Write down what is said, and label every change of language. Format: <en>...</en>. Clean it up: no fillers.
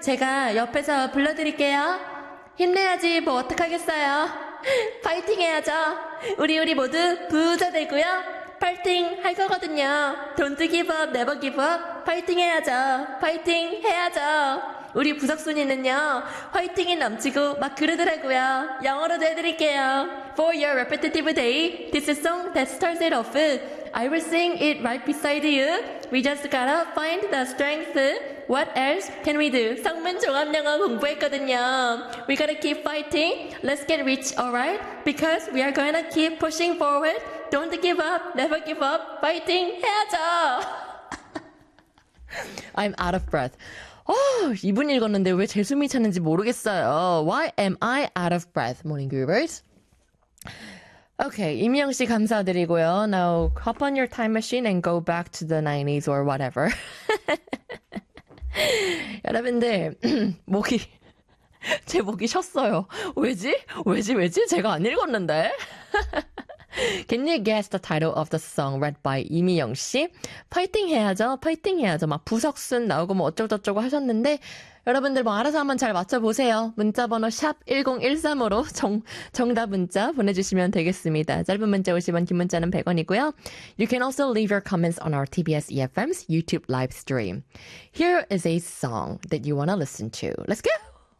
<ko>제가 옆에서 불러드릴게요. 힘내야지 뭐 어떡하겠어요. 파이팅 해야죠. 우리 모두 부자 되고요. 파이팅 할 거거든요.</ko> <en>Don't give up, never give up.</en> <ko>파이팅 해야죠. 파이팅 해야죠. 우리 부석순이는요, 화이팅이 넘치고 막 그러더라고요. 영어로도 해드릴게요.</ko> <en>For your repetitive day, this is song that starts it off. I will sing it right beside you. We just gotta find the strength. What else can we do?</en> <ko>성문 종합영어 공부했거든요.</ko> <en>We gotta keep fighting. Let's get rich, alright? Because we are gonna keep pushing forward. Don't give up, never give up.</en> <ko>Fighting 해야죠.</ko> <en>I'm out of breath.</en> <ko>이분 읽었는데 왜 제 숨이 차는지 모르겠어요.</ko> <en>Why am I out of breath, morning groovers? Okay,</en> <ko>이미영 씨 감사드리고요.</ko> <en>Now hop on your time machine and go back to the 90s or whatever.</en> <ko>여러분들, 목이, 제 목이 쉬었어요. 왜지? 제가 안 읽었는데?</ko> <en>Can you guess the title of the song read by 이미영 씨?</en> <ko>파이팅 해야죠. 막 부석순 나오고 뭐 어쩌고저쩌고 하셨는데 여러분들 뭐 알아서 한번 잘 맞춰보세요. 문자번호 샵1013으로 정답 문자 보내주시면 되겠습니다. 짧은 문자 50원, 긴 문자는 100원이고요.</ko> <en>You can also leave your comments on our TBS EFM's YouTube live stream. Here is a song that you want to listen to. Let's go!</en>